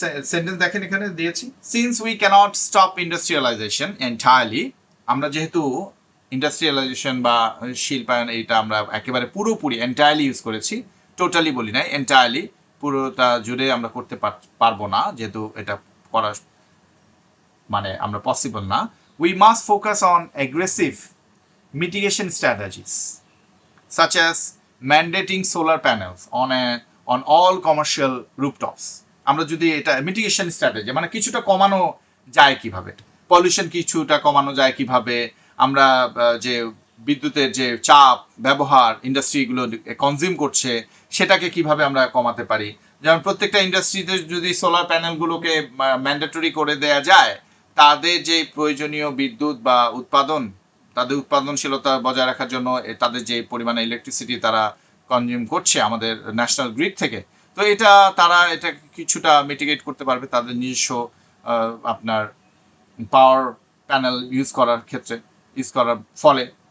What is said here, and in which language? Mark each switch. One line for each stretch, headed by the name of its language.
Bangla: Sentence দেখেন এখানে দিয়েছি,
English: since we cannot stop industrialization entirely,
Bangla: আমরা যেহেতু ইন্ডাস্ট্রিয়ালাইজেশন বা শিল্পায়ন এটা আমরা একেবারে পুরোপুরি এন্টায়ারলি ইউজ করেছি, টোটালি বলি নাই, এন্টায়ারলি পুরোটা জুড়ে আমরা করতে পারবো না, যেহেতু এটা করা মানে আমরা পসিবল না।
English: We must focus on aggressive mitigation strategies such as mandating solar panels on all commercial rooftops.
Bangla: আমরা যদি এটা মিটিগেশন স্ট্র্যাটেজি মানে কিছুটা কমানো যায় কিভাবে, পলিউশন কিছুটা কমানো যায় কিভাবে, আমরা যে বিদ্যুতের যে চাপ ব্যবহার ইন্ডাস্ট্রিগুলো কনজিউম করছে সেটাকে কিভাবে আমরা কমাতে পারি। যেমন প্রত্যেকটা ইন্ডাস্ট্রিতে যদি সোলার প্যানেলগুলোকে ম্যান্ডেটরি করে দেয়া যায়, তাদের যে প্রয়োজনীয় বিদ্যুৎ বা উৎপাদন, তাদের উৎপাদনশীলতা বজায় রাখার জন্য তাদের যে পরিমাণে ইলেকট্রিসিটি তারা কনজিউম করছে আমাদের ন্যাশনাল গ্রিড থেকে, তো তারা এটা কিছুটা মিটিগেট করতে পারবে তাদের নিজস্ব আপনার পাওয়ার প্যানেল ইউজ করার ফলে।